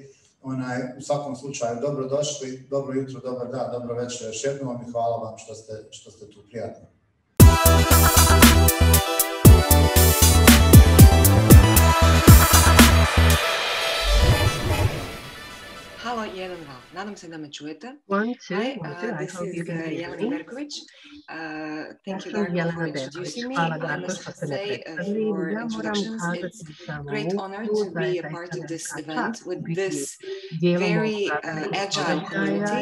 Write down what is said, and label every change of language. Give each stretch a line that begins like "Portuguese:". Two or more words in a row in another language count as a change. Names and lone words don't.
Croatian: U svakom slučaju dobrodošli, dobro jutro, dobar dan, dobro večer još jednom i hvala vam što ste tu, prijatno. Halo, 1, 2. Nadam se da me čujete.
English: Hi, this is Jelena Berković. Thank you, Darko, for introducing me. I must say, for introductions, it's a great honor to be a part of this event with this very agile community.